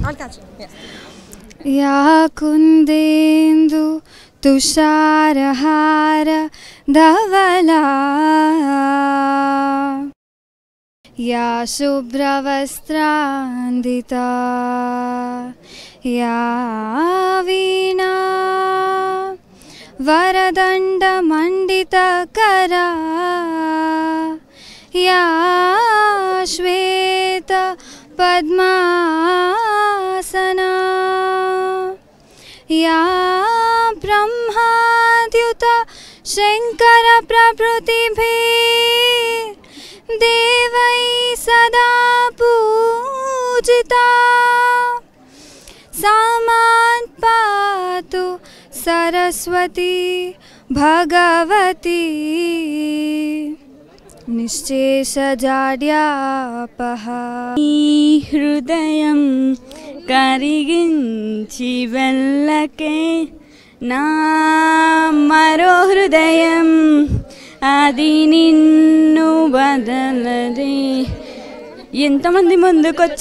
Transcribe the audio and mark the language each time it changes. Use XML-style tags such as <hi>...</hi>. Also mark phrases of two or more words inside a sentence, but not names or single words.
<sa>యాకుందేందు తుషారహార ధవలా యా శుభ్రవస్త్రాందితా యా వీణా वरदण्डमण्डितकरा या श्वेत पद्मासना या ब्रह्माद्युत शङ्कर प्रभृतिभिः देवै सदा पूजिता सा मां पातु सरस्वती भगवती నిశ్చేషజాడ్యాపహ</sa> <te>ఈ హృదయం కరిగించి వెళ్ళకే నా మరో హృదయం అది నిన్ను వదలదే ఎంతమంది ముందుకొచ్చి</te>